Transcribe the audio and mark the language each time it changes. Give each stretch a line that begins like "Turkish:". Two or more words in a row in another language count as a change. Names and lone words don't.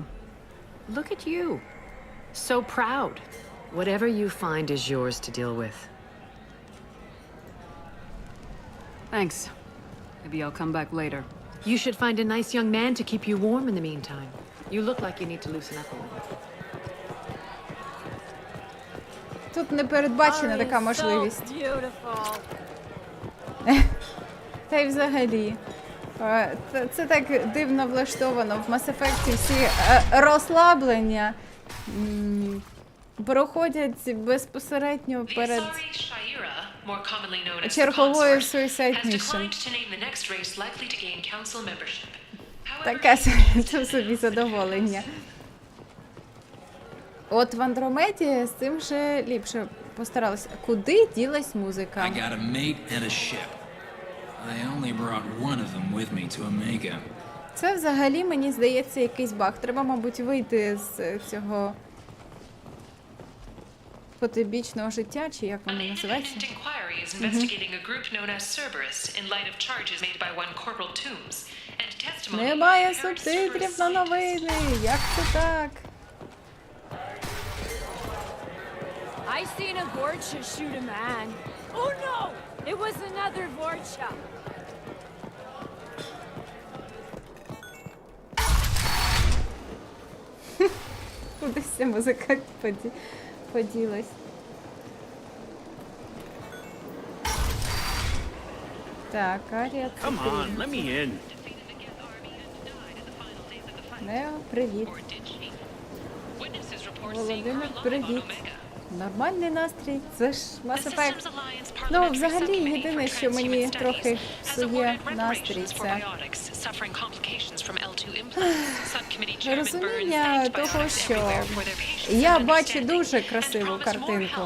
English: Look at you. So proud. Whatever you find is yours to deal with. Thanks. Maybe I'll come back later. You should find a nice young man to keep you warm in the meantime. You look like you need to loosen up a little.
Ukrainian: Тут не передбачена така можливість. Та й взагалі. Це так дивно влаштовано. В Mass Effect всі розслаблення проходять безпосередньо перед черговою
English: Suicide Mission.
Ukrainian: Таке собі задоволення. От в Андромеді з цим ще ліпше постаралися. Куди ділась музика?
English: I got a mate and a ship. I only brought one of them with me to Omega.
Ukrainian: Це взагалі, мені здається, якийсь баг. Треба, мабуть, вийти з цього потойбічного життя, чи як воно називається. Немає субтитрів на новини. Як це так?
English: I seen a Vorcha shoot a man. Oh no! It was another Vorcha.
Ukrainian: Кудись ця музика поділась. Так, Арія, це
English: Come on, let me in.
Ukrainian: Нео, привіт. Володимир, привіт. Нормальний настрій, це ж Mass Effect. Ну, взагалі, єдине, що мені трохи псує настрій, це розуміння того, що я бачу дуже красиву картинку.